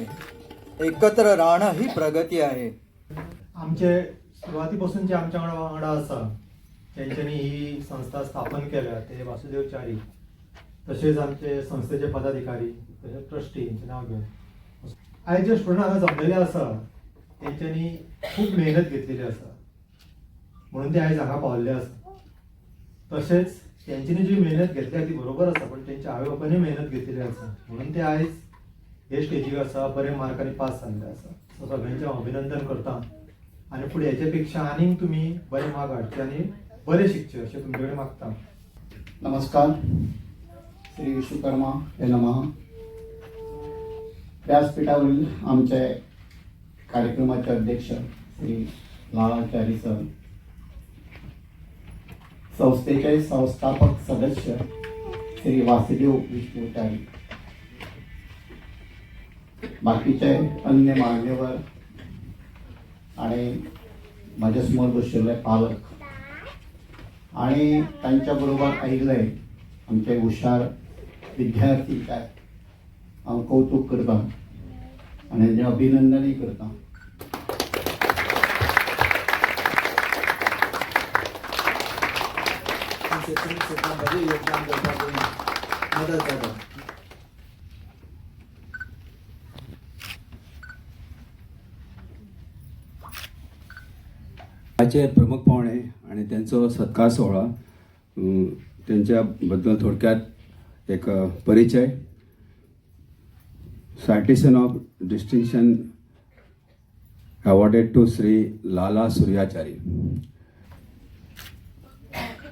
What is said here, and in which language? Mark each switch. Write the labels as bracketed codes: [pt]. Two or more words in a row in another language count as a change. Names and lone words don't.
[mr] एकत्र राहणं ही प्रगती आहे. [kok] आमचे सुरुवातीपासून जे आमच्या वांगडा आसा तेंच्यांनी ही संस्था स्थापन केल्या ते वासुदेव चारी, तसेच आमचे संस्थेचे पदाधिकारी, तसेच ट्रस्टी यांचे नाव घेऊन आयज जे स्टुडंट हांगा जमलेले आसा तेंच्यांनी खूप मेहनत घेतलेली आसा म्हणून ते आयज हांगा पावल्ले आसा. तसेच तेंच्यांनी जी मेहनत घेतल्या ती बरोबर आसा, पण तेंच्या आवय बापायनी मेहनत घेतलेली आसा म्हणून ते आयज हे स्टेजीर आसा, बरे मार्कांनी पास जाल्ले आसा. सो सगळ्यांचें अभिनंदन करता आणि फुडें हेच्या पेक्षा आनीक तुमी बरे मार्क हाडचे आणि बरे शिकचे अशें तुमचे कडेन मागता. नमस्कार. [sa] श्री विश्वकर्मा हे नमः. [mr] व्यासपीठावरील आमचे कार्यक्रमाचे अध्यक्ष श्री लालाचारी सर, संस्थेचे संस्थापक सदस्य श्री वासुदेव विष्णुचारी, बाकीचे अन्य मान्यवर आणि माझ्या समोर बसलेले पालक आणि त्यांच्या बरोबर [kok] आयिल्ले आमचे हुशार विद्यार्थी काय हांव कौतुक करता आणि तेंचें अभिनंदनय करता. योगदान करपाक मदत जाता. [mr] आजचे प्रमुख पाहुणे आणि त्यांचा सत्कार सोहळा, त्यांच्याबद्दल थोडक्यात एक परिचय. [en] citation of distinction awarded to Sri Lala Suryachari.